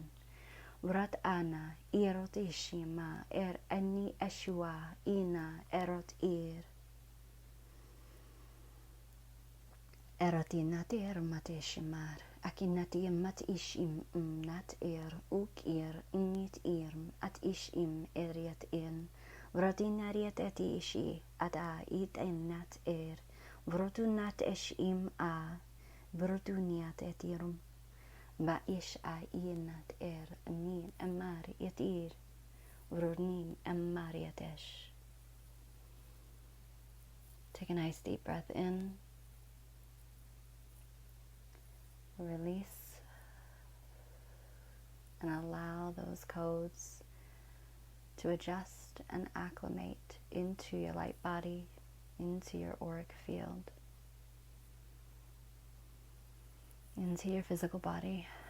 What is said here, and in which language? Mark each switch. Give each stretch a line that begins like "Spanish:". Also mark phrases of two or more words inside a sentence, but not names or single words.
English: Vrat ana irot ishima ani eshua ina erot erotinati mat ishimar akinati mat ishim nat uk init at ishim eriat in Vrodinariat eti ishi ada it ennat Vrodunat eshim a Vroduniat etirum. Ba ish a inat nin amar yatir. Vrodnin amariatesh. Take a nice deep breath in. Release. And allow those codes to adjust and acclimate into your light body, into your auric field, into your physical body.